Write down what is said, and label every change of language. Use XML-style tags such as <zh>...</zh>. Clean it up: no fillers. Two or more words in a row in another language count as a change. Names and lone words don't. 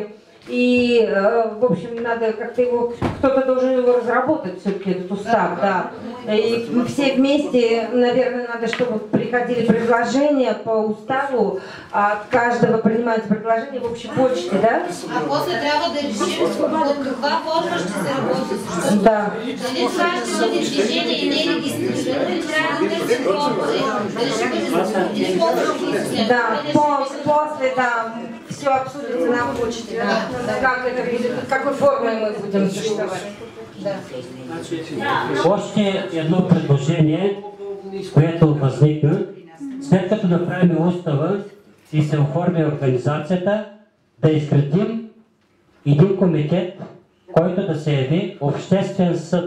<ru>И, в общем, надо как-то его, кто-то должен его разработать, все-таки этот устав, да. И все вместе, наверное, надо, чтобы приходили предложения по уставу, от каждого принимается предложение в общей почте, да?</ru> <bg>А после трябва да решим под каква форма ще се работи. Да. Дали това ще бъде движение и не регистрирано, или трябва да търсим форма.</bg> <ru>Да, после, да, все обсудится на почте, да. Как это будет, какой формой мы будем существовать. Да.</ru> <bg>Още едно предложение. което възникна, след като направим устава и се оформи организацията, да изградим един комитет, който да се яви обществен съд.</bg>